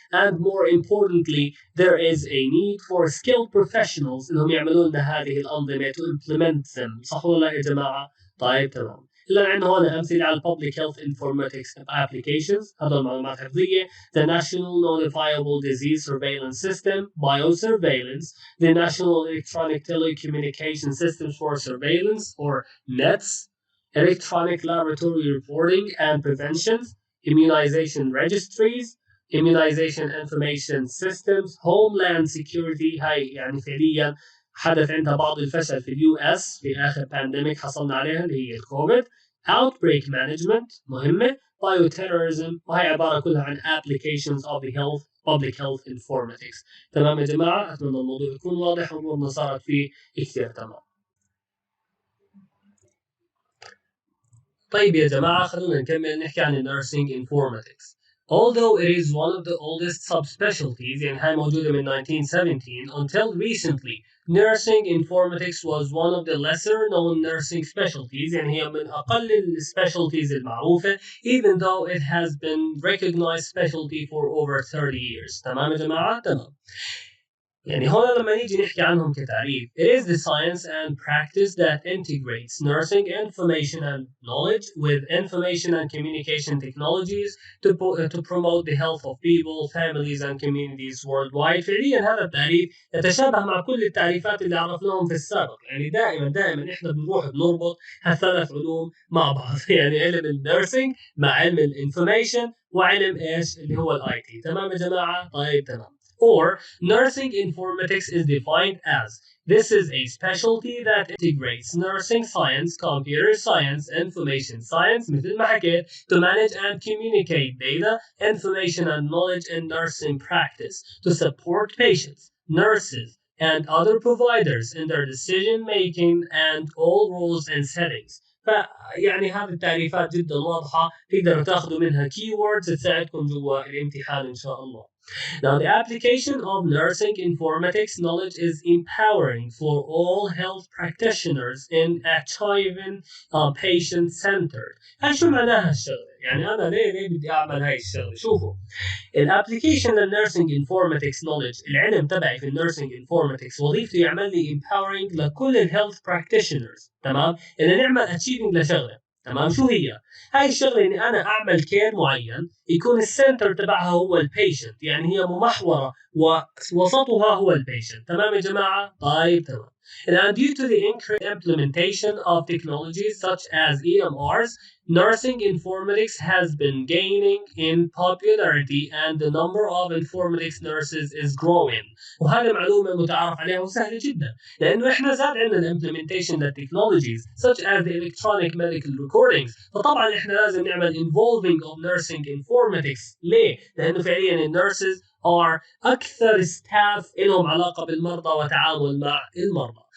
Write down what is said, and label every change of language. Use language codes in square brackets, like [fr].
[en] and more importantly there is a need for skilled professionals [ar] إنهم يعملوا لنا هذه الأنظمة [en] to implement them. [ar] صح ولا لا يا جماعة؟ طيب تمام. إلا عندنا هون أمثلة على public health informatics applications هذول معلومات حفظية. [en] the National Notifiable Disease Surveillance System Biosurveillance, the National Electronic Telecommunication Systems for Surveillance or NETS, electronic laboratory reporting and prevention, immunization registries, immunization information systems, homeland security. [ar] هاي يعني فعليا حدث عندها بعض الفشل في اليو اس في اخر بانديميك حصلنا عليها اللي هي الكوفيد. [en] outbreak management مهمه. bioterrorism [ar] وهي عباره كلها عن [en] applications of the health public health informatics. [ar] تمام يا جماعه اتمنى الموضوع يكون واضح وامورنا صارت فيه كثير تمام. طيب يا جماعة خلونا نكمل نحكي عن nursing informatics. [en] Although it is one of the oldest subspecialties [ar] يعني هاي موجودة من 1917 [en] until recently nursing informatics was one of the lesser known nursing specialties [ar] يعني هي من أقل السبيشالتيز المعروفة [en] even though it has been recognized specialty for over 30 years. [ar] تمام يا جماعة؟ تمام. يعني هون لما نيجي نحكي عنهم كتعريف [en] it is the science and practice that integrates nursing information and knowledge with information and communication technologies to promote the health of people, families and communities worldwide. [ar] فعليا هذا التعريف يتشابه مع كل التعريفات اللي عرفناهم في السابق. يعني دائما احنا بنروح بنربط هالثلاث علوم مع بعض يعني علم النيرسينج مع علم الانفورميشن وعلم ايش اللي هو الاي تي. تمام يا جماعه؟ طيب تمام. [en] Or nursing informatics is defined as this is a specialty that integrates nursing science, computer science, information science [ar] مثل ما حكيت [en] to manage and communicate data, information and knowledge in nursing practice to support patients, nurses and other providers in their decision making and all roles and settings. [ar] فيعني هذه التعريفات جدا واضحة تقدروا تاخذوا منها keywords تساعدكم جوا الامتحان إن شاء الله. [en] Now, the application of nursing informatics knowledge is empowering for all health practitioners in achieving patient centered. [ar] هاي شو معناها الشغله؟ يعني انا ليه بدي اعمل هاي الشغله؟ شوفوا، الابلكيشن للنيرسينج انفورماتكس نولج، العلم تبعي في النيرسينج انفورماتكس وظيفته يعمل لي امباورنج لكل الهيلث براكتيشنرز، تمام؟ ان نعمل اتشيفنج لشغله، تمام؟ شو هي؟ هاي الشغله اني انا اعمل كير معين يكون السنتر تبعها هو البيشنت، يعني هي ممحوره ووسطها هو البيشنت، تمام يا جماعه؟ طيب تمام. [en] And due to the increased implementation of technologies such as EMRs, nursing informatics has been gaining in popularity and the number of informatics nurses is growing. [ar] وهذه معلومة متعارف عليها وسهلة جدا، لأنه إحنا زاد عندنا implementation للتكنولوجيز [en] such as the electronic medical recordings، [ar] فطبعا إحنا لازم نعمل [en] involving of nursing informatics. [ar] ليه؟ لأنه فعليا النيرسز are أكثر staff لهم علاقة بالمرضى وتعامل مع المرضى.